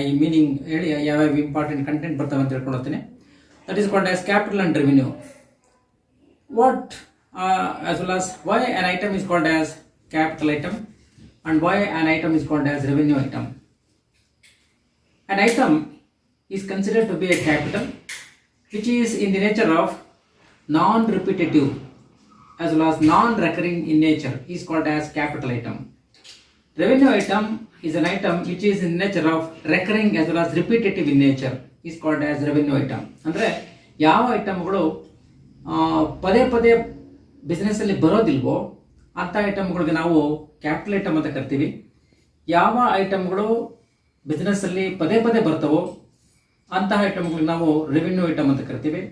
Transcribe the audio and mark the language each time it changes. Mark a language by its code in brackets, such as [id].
[kn] Meaning ಹೇಳಿ ಯಾವ್ಯಾವ important content ಬರ್ತವೆ ಅಂತ ಹೇಳ್ಕೊಂಡು ಹೋಗ್ತೀನಿ. [en] That is called as capital and revenue. What as well as why an item is called as capital item and why an item is called as revenue item. An item is considered to be a capital which is in the nature of non-repetitive as well as non-recurring in nature is called as capital item. Revenue item is an item which is in nature of recurring as well as repetitive in nature is called as revenue item. [kn] ಅಂದರೆ ಯಾವ ಐಟಮ್ಗಳು ಪದೇ ಪದೇ ಬಿಸ್ನೆಸ್ಸಲ್ಲಿ ಬರೋದಿಲ್ವೋ ಅಂಥ ಐಟಮ್ಗಳಿಗೆ ನಾವು capital item ಅಂತ ಕರಿತೀವಿ. ಯಾವ ಐಟಮ್ಗಳು ಬಿಸ್ನೆಸ್ಸಲ್ಲಿ ಪದೇ ಪದೇ ಬರ್ತವೋ ಅಂತಹ ಐಟಮ್ಗಳಿಗೆ ನಾವು ರೆವಿನ್ಯೂ ಐಟಮ್ ಅಂತ ಕರಿತೀವಿ.